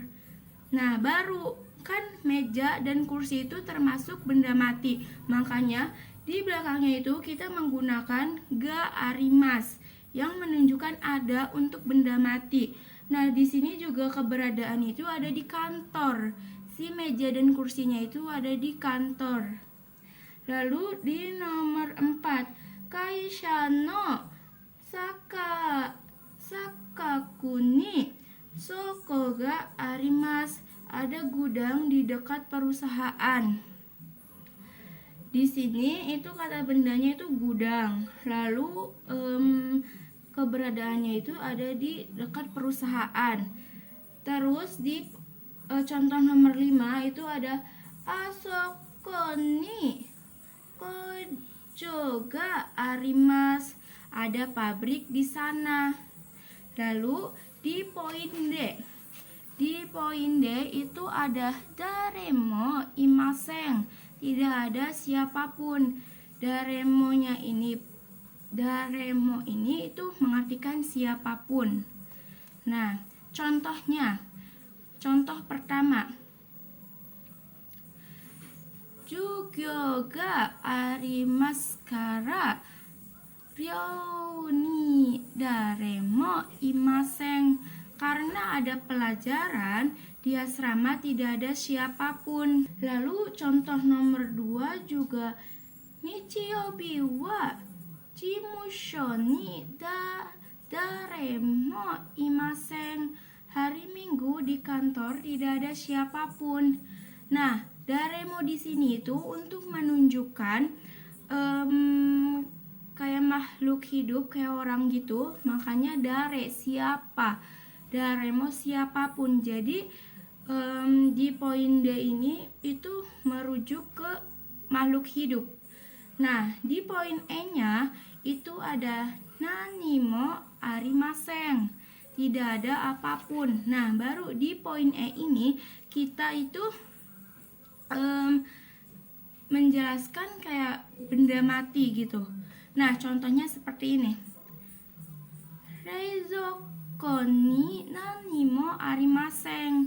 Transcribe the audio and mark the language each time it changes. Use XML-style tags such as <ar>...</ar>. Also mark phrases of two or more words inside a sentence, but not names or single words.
<id>Nah, baru kan meja dan kursi itu termasuk benda mati, makanya di belakangnya itu kita menggunakan</id> <ja>があります</ja> <id>yang menunjukkan ada untuk benda mati. Nah, di sini juga keberadaan itu ada di kantor. Si meja dan kursinya itu ada di kantor. Lalu di nomor 4,</id> <ja>会社のさかくにそこがあります,</ja> <id>ada gudang di dekat perusahaan. Di sini itu kata bendanya itu gudang, lalu keberadaannya itu ada di dekat perusahaan. Terus di contoh nomor 5 itu ada</id> <ja>あそこに工場があります,</ja> <id>ada pabrik di sana. Lalu di poin D itu ada</id> <ja>だれもいません,</ja> <id>tidak ada siapapun. Daremo ini itu mengartikan siapapun. Nah, contohnya. Contoh pertama.</id> <ja>授業がありますから寮にだれもいません.</ja> <id>Karena ada pelajaran, di asrama tidak ada siapapun. Lalu contoh nomor 2 juga.</id> <ja>日曜日は事務所にだれもいません.</ja> <id>Hari Minggu di kantor tidak ada siapapun. Nah, daremo di sini itu untuk menunjukkan kayak makhluk hidup, kayak orang gitu. Makanya dare, siapa. Daremo, siapapun. Jadi di poin D ini itu merujuk ke makhluk hidup. Nah, di poin E-nya itu ada</id> <ja>なにもありません.</ja> <id>Tidak ada apapun. Nah, baru di poin E ini kita itu menjelaskan kayak benda mati gitu. Nah, contohnya seperti ini.</id> <ja>冷蔵庫になにもありません.</ja>